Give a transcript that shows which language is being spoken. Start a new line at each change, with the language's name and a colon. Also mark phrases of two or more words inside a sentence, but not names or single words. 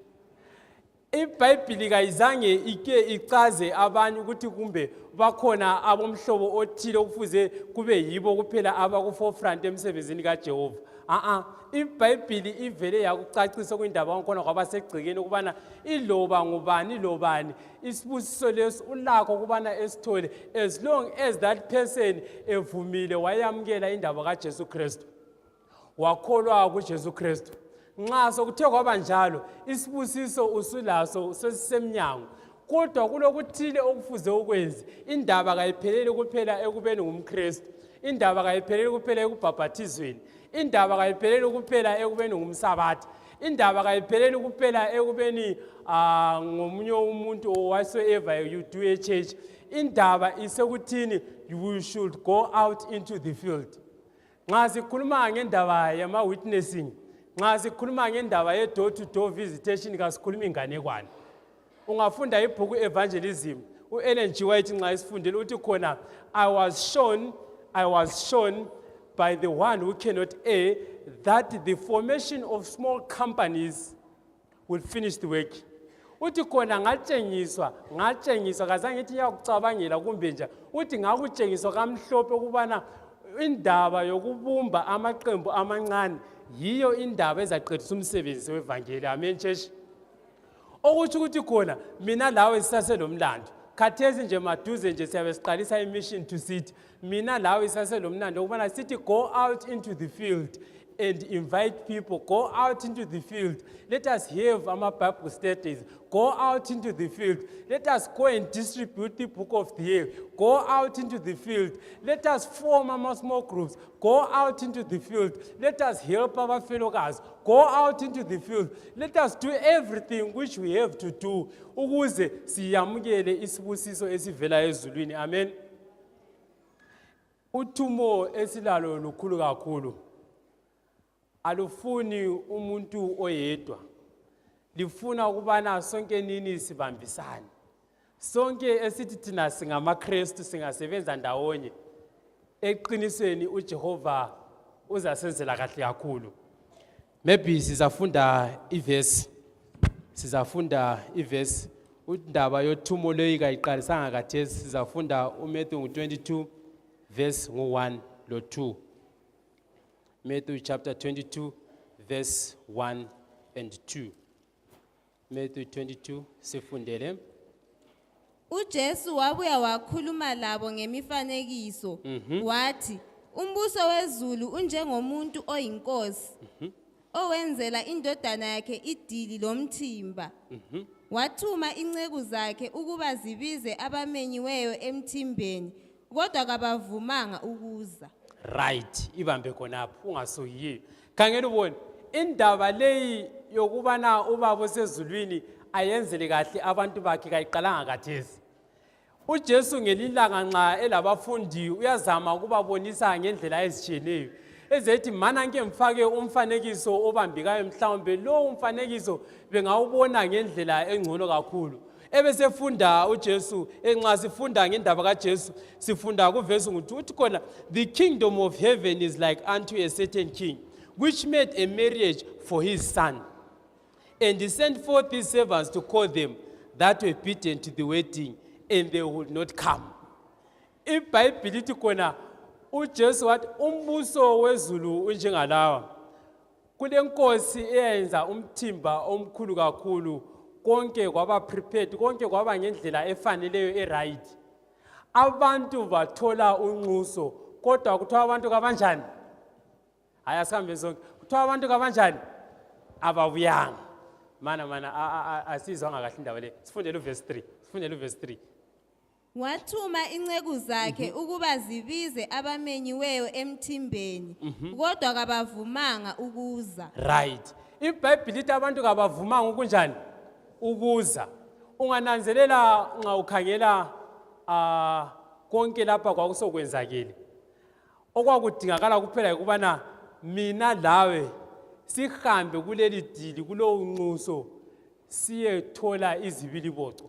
North Ndebele: iBhayibheli kayizange ike icaze abanye ukuthi kumbe bakhona abomhlobo othile okufuze kube yibo kuphela abaku-forefront emsebenzini kaJehova. iBhayibheli ivele yakucacisa kwindaba yakhona kwabasegcikeni ukubana iloba ngubani isibusiso leso ulakho ukubana esithole
English: as long as that person
North Ndebele: evumile wayamukela indaba kaJesu Kristu, wakholwa kuJesu Kristu. Nxa sokuthe kwaba njalo isibusiso usulaso sesisemnyango. Kodwa kulokuthile okufuze ukwenze. Indaba kayipheleli kuphela ekubeni ngumKristu. Indaba kayipheleli kuphela ekubhaphathizweni. Indaba kayipheleli kuphela ekubeni ngumsabatha. Indaba kayipheleli kuphela ekubeni ngomunye umuntu
English: whatsoever you do a church.
North Ndebele: Indaba isekuthini
English: you should go out into the field.
North Ndebele: Nxa sikhuluma ngendaba yama witnessing, nxa sikhuluma ngendaba ye
English: door to door visitation
North Ndebele: kasikhuluma inganekwane. Ungafunda ibhuku evangelism, uEllen G.
English: White
North Ndebele: nxa isifundile uthi khona
English: I was shown by the one who cannot err that the formation of small companies will finish the work.
North Ndebele: Uthi khona ngatshengiswa kazange ithi yakucabangela kumbe nje uthi ngakutshengiswa kamhlophe ukubana indaba yokubumba amaqembu amancane yiyo indaba ezaqedisa umsebenzi wevangeli.
English: Amen church.
North Ndebele: Okuthi ukuthi khona mina lawe sisaselomlando. Khathesi nje maduze nje siyabe siqalisa
English: imission to sit.
North Ndebele: Mina lawe sisaselomlando ukubana sithi
English: go out into the field and invite people. Go out into the field. Let us have our Bible studies. Go out into the field. Let us go and distribute the book of the year. Go out into the field. Let us form our small groups. Go out into the field. Let us help our fellow guys. Go out into the field. Let us do everything which we have to do.
North Ndebele: Ukuze siyamukele isibusiso esivela ezulwini. Amen. Uthumo esilalo lukhulu kakhulu. Alufuni umuntu oyedwa. Lifuna ukubana sonke nini sibambisane. Sonke esithi thina singamaKristu singasebenza ndawonye. Eqinisweni uJehova uzasenzela kahle kakhulu. Maybe sizafunda iverse indaba yothumo loyika iqalisanga khathesi sizafunda uMatthew 22 verse 1 lo 2.
English: Matthew chapter 22 verse 1 and 2.
North Ndebele: Matthew 22 sifundele. uJesu wabuya wakhuluma labo ngemifanekiso wathi umbuso wezulu unjengomuntu oyinkosi owenzela indodana yakhe idili lomthimba wathuma inceku zakhe ukuba zibize abamenyiweyo emthimbeni kodwa kabavumanga ukuza. Right, ibambe khonapho ungasuyiyo. Khangela ubone indaba leyi yokubana ubaba osezulwini ayenzele kahle abantu bakhe kayiqalanga khathesi. uJesu ngelilanga nxa elabafundi uyazama ukubabonisa ngendlela ezitshiyeneyo ezethi mana nke mfake umfanekiso obambekayo mhlawumbe lo umfanekiso bengawubona ngendlela engcono kakhulu. Ebesefunda uJesu nxa sifunda ngendaba kaJesu sifunda kuvesi ngo-2 uthi khona
English: the kingdom of heaven is like unto a certain king which made a marriage for his son and he sent forth his servants to call them that were bidden to the wedding and they would not come.
North Ndebele: IBhayibhili lithi khona uJesu wathi umbuso wezulu unjengalawa. Kulenkosi eyenza umthimba omkhulu kakhulu konke kwaba prepared konke kwaba ngendlela efaneleyo eright. Abantu bathola unxuso kodwa kuthiwa abantu kabanjani? Haya sihambe sonke. Kuthiwa abantu kabanjani? Ababuyanga. Mana asizwanga kahle indaba le. Sifundele uverse 3. Wathuma inceku zakhe ukuba zibize abamenyiweyo emthimbeni kodwa kabavumanga ukuza. Right. IBhayibhili lithi abantu kabavumanga ukunjani? Ukuza. Ungananzelela nxa ukhangela konke lapha kwakusokwenzakile. Okwakudingakala kuphela ukubana mina lawe sihambe kuleli dili kulowo nxuso siyethola izibiliboco.